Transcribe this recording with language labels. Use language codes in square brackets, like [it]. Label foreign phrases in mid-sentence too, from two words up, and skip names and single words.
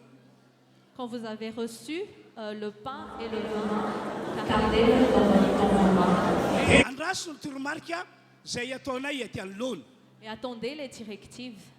[fr] Quand vous avez reçu le pain et le vin, gardez-le dans vos mains [mg] Andraso ny toromarika izay ataonay ety anoloana. [fr] et attendez les directives.